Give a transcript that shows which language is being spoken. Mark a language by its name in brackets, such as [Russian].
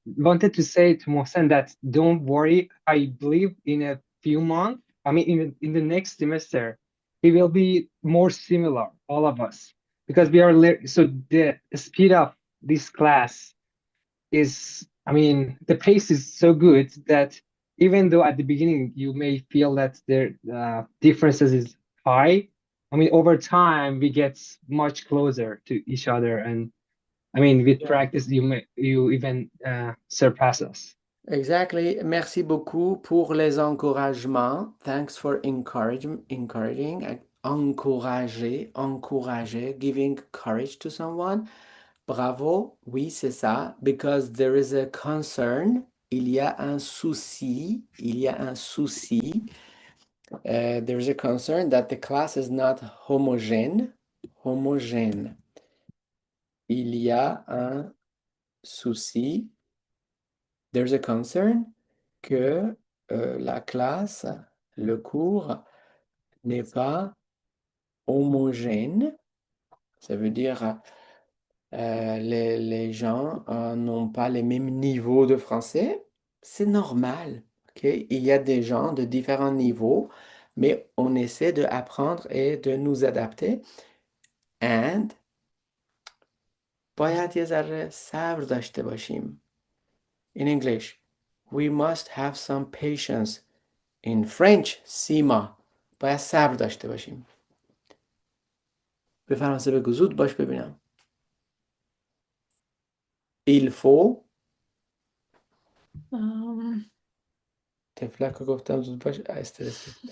[English] wanted to say to Mohsen that don't worry. I believe in a few months, I mean, in the next semester, it will be more similar, all of us, because we are so the speed of this class is, I mean, the pace is so good that even though at the beginning you may feel that their differences is high, I mean, over time we get much closer to each other, and I mean, with Yeah. practice, you even surpass us. Exactly. [French] Merci beaucoup pour les encouragements. [English] Thanks for encouraging, encourager, giving courage to someone. Bravo. [French] Oui, c'est ça. [English] Because there is a concern. [French] Il y a un souci. Il y a un souci. [English] There is a concern that the class is not homogène. [French] Homogène. Il y a un souci. [English] There's a concern [French] que la classe, le cours n'est pas homogène. Ça veut dire les gens n'ont pas les mêmes niveaux de français. C'est normal. Ok? Il y a des gens de différents niveaux, mais on essaie d'apprendre et de nous adapter. [Persian] And باید یه ذره صبر داشته باشیم. [English] In English, we must have some patience. In French, [Persian] سیما باید صبر داشته باشیم. به فرانسه بگو زود باش ببینم. [French] Il faut [Persian] تفلک رو گفتم زود باش استرس.